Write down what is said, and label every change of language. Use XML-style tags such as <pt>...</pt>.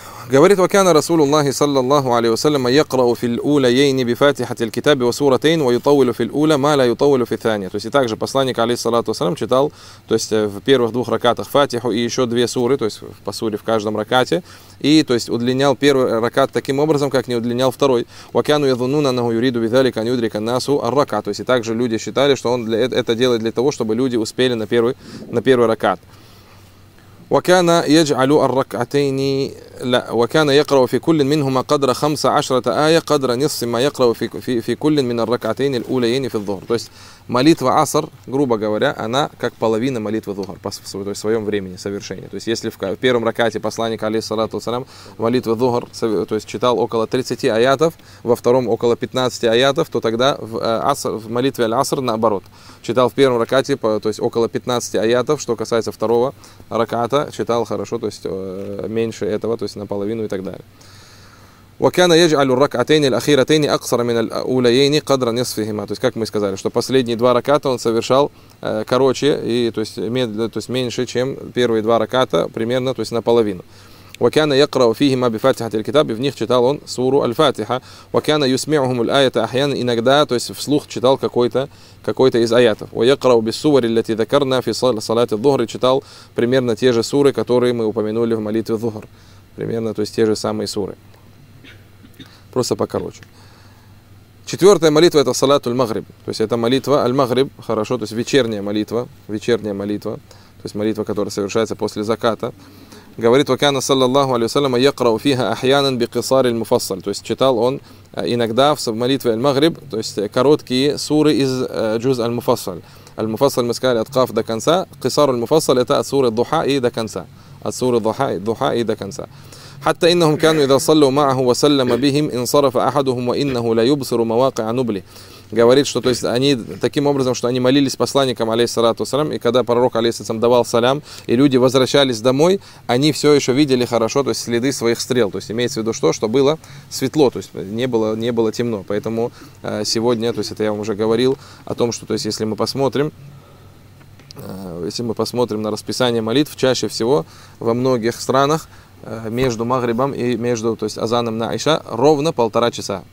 <ru>Говорит,</ru> <ar>وكان رسول الله صلى الله عليه وسلم يقرأ في الأوليين بفاتحة الكتاب وسورتين ويطول في الأولى ما لا يطول في الثانية.</ar> <ru>То есть, и также посланник, алейхиссалату вассалям, читал, то есть, в первых двух ракатах фатиху и еще две суры, то есть, по суре в каждом ракате, и, то есть, удлинял первый ракат таким образом, как не удлинял второй.</ru> <ar>وكانوا يظنون أنه يريد بذلك أن يدرك الناس الركعة.</ar> <ru>То есть, и также люди считали, что он для, это делает для того, чтобы люди успели на первый ракат.</ru> <ar>وكان يجعل الركعتين لا وكان يقرأ في كل منهما قدر 15 آية قدر نص ما يقرأ في في في كل من الركعتين الأوليين في الظهر.</ar> <ru>То есть молитва аср, грубо говоря, она как половина молитвы зухр по своему своем времени совершения. То есть если в первом ракате посланник алейхиссалату вассалям молитвы зухр, то есть читал около 30 аятов, во втором около 15 аятов, то тогда в аср, в молитве аль-аср наоборот, читал в первом ракате, то есть около 15 аятов, что касается второго раката, читал хорошо, то есть меньше этого, то есть наполовину и так далее.</ru> <ar>وكان يجعل الركعتين الأخيرتين أقصر من الأوليين قدر نصفهما.</ar> <ru>То есть, как мы сказали, что последние два раката он совершал короче и, то есть, медленно, то есть меньше, чем первые два раката, примерно, то есть наполовину.</ru> <ar>وكان يقرأ فيهما بفاتحة الكتاب,</ar> <ru>в них читал он суру</ru> <ar>الفاتحة. وكان يسمعهم الآية أحيانا,</ar> <ru>иногда, то есть вслух читал какой-то из аятов.</ru> <ar>ويقرأ بالسور التي ذكرنا في صلاة الظهر,</ar> <ru>читал примерно те же суры, которые мы упомянули в молитве الظهر. Примерно, то есть те же самые суры. Просто покороче. Четвертая молитва — это салат аль-магриб. То есть это молитва аль-магриб, хорошо, то есть вечерняя молитва, то есть молитва, которая совершается после заката. Говорит,</ru> <ar>وكان صلى الله عليه وسلم يقرأ فيها أحيانا بقصار المفصل.</ar> <ru>То есть читал он иногда в молитве аль-магриб, то есть короткие суры из джуз аль-муфассал. Аль-муфассал, мы сказали, от каф до конца. Кисар аль-муфассал — это от суры духа и до конца. От суры духа и до конца.</ru> <ar>حتى إنهم كانوا إذا صلوا معه وسلم بهم انصرف أحدهم وإنه لا يبصر مواقع نبله.</ar> <ru>Говорит, что то есть они таким образом, что они молились посланникам, алейхиссалату вассалям, и когда пророк, алейхиссалям, давал салям, и люди возвращались домой, они все еще видели хорошо, то есть следы своих стрел. То есть имеется в виду, что, что было светло, то есть не было темно. Поэтому сегодня, то есть это я вам уже говорил о том, что то есть если мы посмотрим, на расписание молитв, чаще всего во многих странах между Магрибом и между, то есть, азаном на Айша ровно полтора часа.</ru>